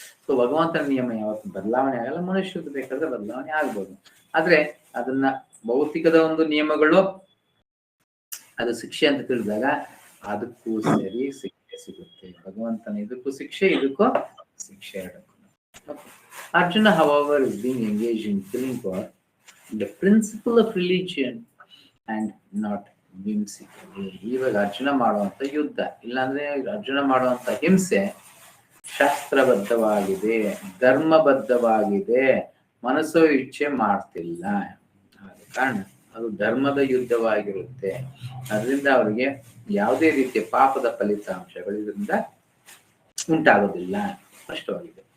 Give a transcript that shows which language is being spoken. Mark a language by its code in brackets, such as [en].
[kn] So ಭಗವಂತನ ನಿಯಮ ಯಾವತ್ತು ಬದಲಾವಣೆ ಆಗಲ್ಲ, ಮನುಷ್ಯದ್ದು ಬೇಕಾದ್ರೆ ಬದಲಾವಣೆ ಆಗ್ಬೋದು. ಆದ್ರೆ ಅದನ್ನ ಭೌತಿಕದ ಒಂದು ನಿಯಮಗಳು ಅದು ಶಿಕ್ಷೆ ಅಂತ ತಿಳಿದಾಗ ಅದಕ್ಕೂ ಸರಿ ಶಿಕ್ಷೆ ಸಿಗುತ್ತೆ. ಭಗವಂತನ ಇದಕ್ಕೂ ಶಿಕ್ಷೆ, ಇದಕ್ಕೂ ಶಿಕ್ಷೆ, ಎರಡಕ್ಕೂ. [en] Okay. Arjuna, however, is being engaged in killing for the principle of religion and not whimsically. [kn] ಇವಾಗ ಅರ್ಜುನ ಮಾಡುವಂತ ಯುದ್ಧ, ಇಲ್ಲಾಂದ್ರೆ ಅರ್ಜುನ ಮಾಡುವಂತ ಹಿಂಸೆ ಶಾಸ್ತ್ರಬದ್ಧವಾಗಿದೆ, ಧರ್ಮಬದ್ಧವಾಗಿದೆ, ಮನಸ್ಸೋ ಇಚ್ಛೆ ಮಾಡ್ತಿಲ್ಲ. ಆದ ಕಾರಣ ಅದು ಧರ್ಮದ ಯುದ್ಧವಾಗಿರುತ್ತೆ. ಅದರಿಂದ ಅವರಿಗೆ ಯಾವುದೇ ರೀತಿಯ ಪಾಪದ ಫಲಿತಾಂಶಗಳು ಇದರಿಂದ ಉಂಟಾಗೋದಿಲ್ಲ. ಸ್ಪಷ್ಟವಾಗಿದೆ.